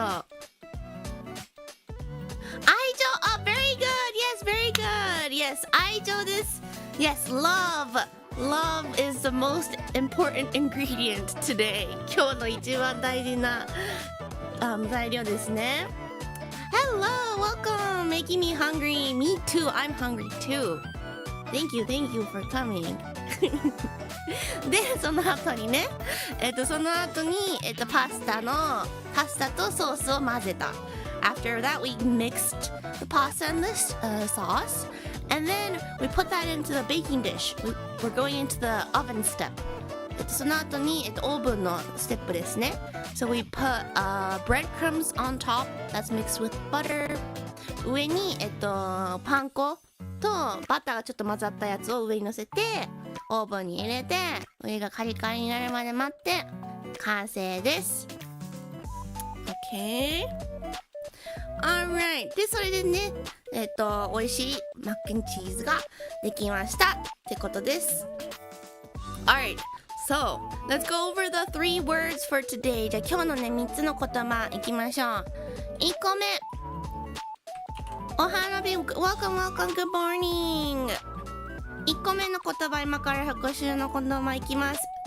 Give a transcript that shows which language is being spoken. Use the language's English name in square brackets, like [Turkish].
[English] 愛情、very good, yes, very good, yes, 愛情です。 Yes, love is the most important ingredient today. [Japanese] 今日の一番大事な、材料ですね。 [English] Hello, welcome, making me hungry. Me too, I'm hungry too. Thank you for coming. [Japanese] で、その後にね、その後に、パスタとソースを混ぜた。 [English] After that, we mixed the pasta and the sauce, and then we put that into the baking dish. We're going into the oven step. [Japanese] その後に、オーブンのステップですね。 [English] So we put breadcrumbs on top. That's mixed with butter. [Japanese] 上に、パン粉とバターがちょっと混ざったやつを上に乗せて、オーブンに入れて、上がカリカリになるまで待って、完成です。 [English] OK。 [Japanese] Alright。で、それでね、美味しいマックンチーズができましたってことです。Alright。 [English] So, let's go over the 3 words for today. [Japanese] じゃあ今日のね、3つの言葉いきましょう。 1個目。 [English] お花火、welcome, good morning。 [Japanese] 1個目の言葉、今から復習の言葉いきます。